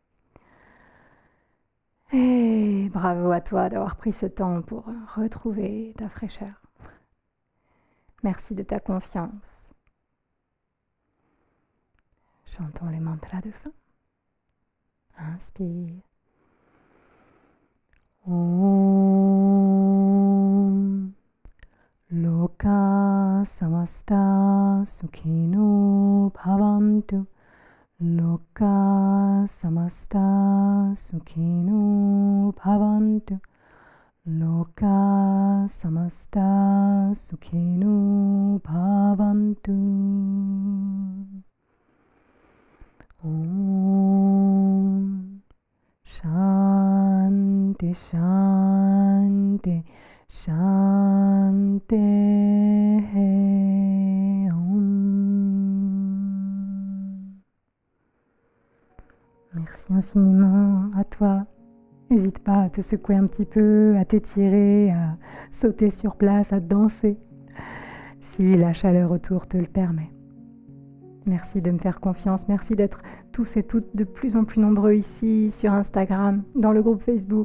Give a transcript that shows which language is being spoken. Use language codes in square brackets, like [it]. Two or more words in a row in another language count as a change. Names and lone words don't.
[fr] Et bravo à toi d'avoir pris ce temps pour retrouver ta fraîcheur. Merci de ta confiance. Chantons les mantras de fin. Inspire. [sa] ॐ लोकाः समस्ताः सुखिनो भवन्तु. लोकाः समस्ताः सुखिनो भवन्तु. लोकाः समस्ताः सुखिनो भवन्तु. ॐ शान्तिः शान्तिः शान्तिः ॐ. [fr] Merci infiniment à toi. N'hésite pas à te secouer un petit peu, à t'étirer, à sauter sur place, à danser, si la chaleur autour te le permet. Merci de me faire confiance, merci d'être tous et toutes de plus en plus nombreux ici, sur Instagram, dans le groupe Facebook.